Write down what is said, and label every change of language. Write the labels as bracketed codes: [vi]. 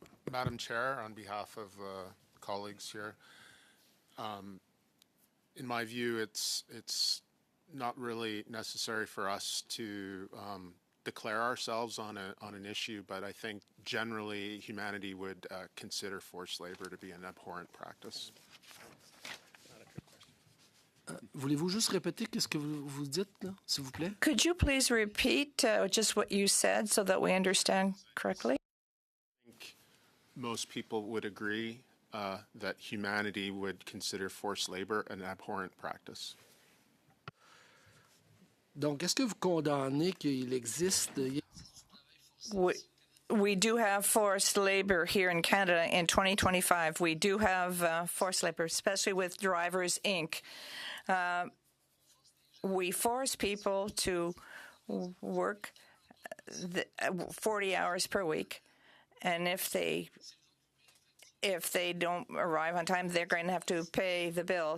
[en] Madam Chair, on behalf of colleagues here, in my view, it's not really necessary for us to declare ourselves on an issue, but I think generally humanity would consider forced labor to be an abhorrent practice. [fr] Voulez-vous juste répéter qu'est-ce que vous dites, là, s'il vous plaît? [en] Could you please repeat just what you said so that we understand correctly? Most people would agree that humanity would consider forced labor an abhorrent practice. [fr] Donc, est-ce que vous condamnez qu'il existe... [en] We do have forced labor here in Canada in 2025. We do have forced labor, especially with Drivers Inc. We force people to work 40 hours per week, and if they don't arrive on time, they're going to have to pay the bill.